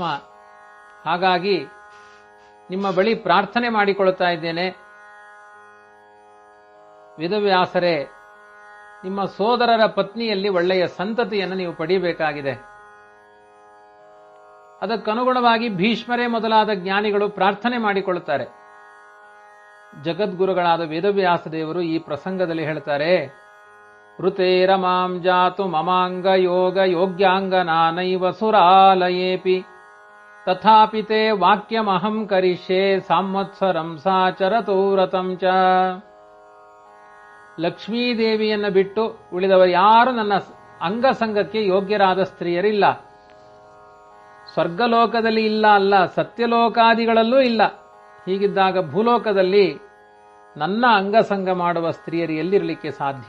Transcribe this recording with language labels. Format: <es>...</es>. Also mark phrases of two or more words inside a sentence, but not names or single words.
<kn>ಹಾಗಾಗಿ ನಿಮ್ಮ ಬಳಿ ಪ್ರಾರ್ಥನೆ ಮಾಡಿಕೊಳ್ತಾ ಇದ್ದೇನೆ, ವೇದವ್ಯಾಸರೇ, ನಿಮ್ಮ ಸೋದರರ ಪತ್ನಿಯಲ್ಲಿ ಒಳ್ಳೆಯ ಸಂತತಿಯನ್ನು ನೀವು ಪಡೆಯಬೇಕಾಗಿದೆ. ಅದಕ್ಕನುಗುಣವಾಗಿ ಭೀಷ್ಮರೇ ಮೊದಲಾದ ಜ್ಞಾನಿಗಳು ಪ್ರಾರ್ಥನೆ ಮಾಡಿಕೊಳ್ಳುತ್ತಾರೆ. ಜಗದ್ಗುರುಗಳಾದ ವೇದವ್ಯಾಸ ದೇವರು ಈ ಪ್ರಸಂಗದಲ್ಲಿ ಹೇಳ್ತಾರೆ,</kn> <sa>ಋತೇರ ಮಾಂ ಜಾತು ಮಮಾಂಗ ಯೋಗ ಯೋಗ್ಯಾಂಗನಾನೈವ ಸುರಾಲಯೇಪಿ ತಥಾಪಿ ತೇ ವಾಕ್ಯಮಹಂ ಕರಿಷ್ಯೆ ಸಂವತ್ಸರಂ ಸಾಚರತೋ ವ್ರತಂ ಚ.</sa> <kn>ಲಕ್ಷ್ಮೀದೇವಿಯನ್ನು ಬಿಟ್ಟು ಉಳಿದವರು ಯಾರು ನನ್ನ ಅಂಗಸಂಗಕ್ಕೆ ಯೋಗ್ಯರಾದ ಸ್ತ್ರೀಯರಿಲ್ಲ. ಸ್ವರ್ಗಲೋಕದಲ್ಲಿ ಇಲ್ಲ ಅಲ್ಲ, ಸತ್ಯಲೋಕಾದಿಗಳಲ್ಲೂ ಇಲ್ಲ. ಹೀಗಿದ್ದಾಗ ಭೂಲೋಕದಲ್ಲಿ ನನ್ನ ಅಂಗಸಂಗ ಮಾಡುವ ಸ್ತ್ರೀಯರು ಎಲ್ಲಿರಲಿಕ್ಕೆ ಸಾಧ್ಯ?</kn>